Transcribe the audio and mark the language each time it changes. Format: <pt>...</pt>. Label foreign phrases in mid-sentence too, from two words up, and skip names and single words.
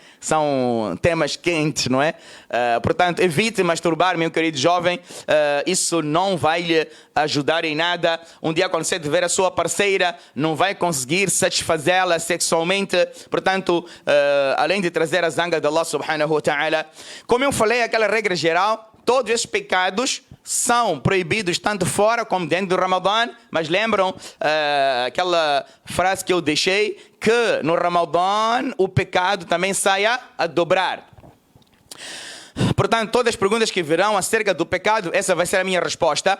<pt>São temas quentes, não é? Portanto, evite masturbar, meu querido jovem. Isso não vai lhe ajudar em nada. Um dia, quando você tiver a sua parceira, não vai conseguir satisfazê-la sexualmente. Portanto, além de trazer a zanga de Allah</pt> <ar>سبحانه وتعالى.</ar> <pt>Como eu falei, aquela regra geral, todos esses pecados são proibidos tanto fora como dentro do Ramadã, mas lembram aquela frase que eu deixei, que no Ramadã o pecado também saia a dobrar. Portanto, todas as perguntas que virão acerca do pecado, essa vai ser a minha resposta.</pt>